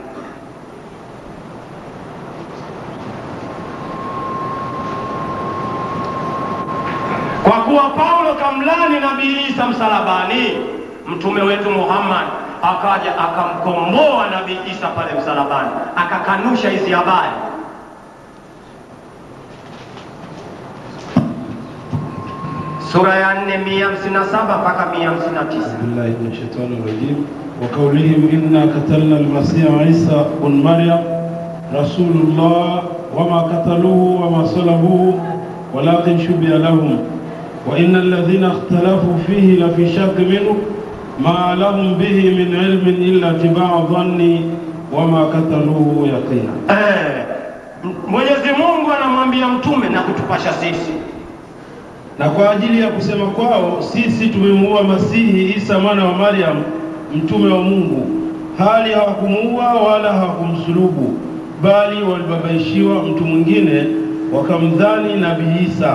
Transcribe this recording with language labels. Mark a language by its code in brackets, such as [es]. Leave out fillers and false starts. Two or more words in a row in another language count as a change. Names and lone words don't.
[sw] Kwa kuwa Paulo kamlani Nabii Isa msalabani, mtume wetu Muhammad akaja akamkomboa Nabii Isa pale msalabani, akakanusha hizi habari. Sura ya 457 mpaka 159. [ar] بالله من الشيطان الرجيم وقولهم إنا قتلنا المسيح عيسى ابن مريم رسول الله وما قتلوه وما صلبوه ولكن شبه لهم وإن الذين اختلفوا فيه لفي شك منه ما لهم به من علم إلا اتباع الظن وما قتلوه يقينا. [sw] Mwenyezi Mungu anamwambia mtume na kutupasha sisi, na kwa ajili ya kusema kwao sisi tumemuua Masihi Isa mwana wa Maryam mtume wa Mungu, hali hawakumuua wala hawakumsulubu, bali walibabaishiwa mtu mwingine wakamdhani Nabii Isa.